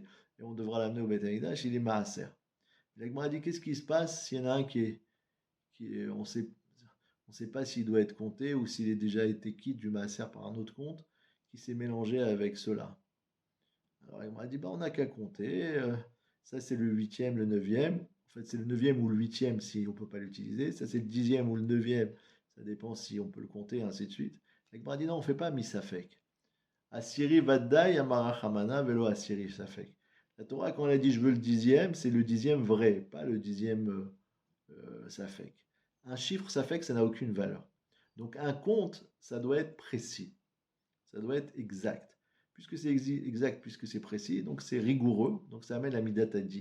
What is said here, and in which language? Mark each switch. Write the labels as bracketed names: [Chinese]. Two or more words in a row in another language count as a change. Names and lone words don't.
[French] Et on devra l'amener au Beth Amikdash, il est Maaser. L'Agma a dit qu'est-ce qui se passe s'il y en a un on sait pas s'il doit être compté ou s'il a déjà été quitte du Maaser par un autre compte qui s'est mélangé avec cela. Alors il m'a dit on n'a qu'à compter. Ça c'est le huitième, le neuvième. En fait c'est le neuvième ou le huitième si on ne peut pas l'utiliser. Ça c'est le dixième ou le neuvième. Ça dépend si on peut le compter, ainsi de suite. Il m'a dit non on ne fait pas misafek. [Hebrew] עשירי ודאי אמר רחמנא ולא עשירי ספק. [French] La Torah quand elle a dit je veux le dixième, c'est le dixième vrai, pas le dixième safek. Un chiffre safek ça n'a aucune valeur. Donc un compte ça doit être précis. Ça doit être exact. Puisque c'est exact, puisque c'est précis, donc c'est rigoureux, donc ça amène la midatadin.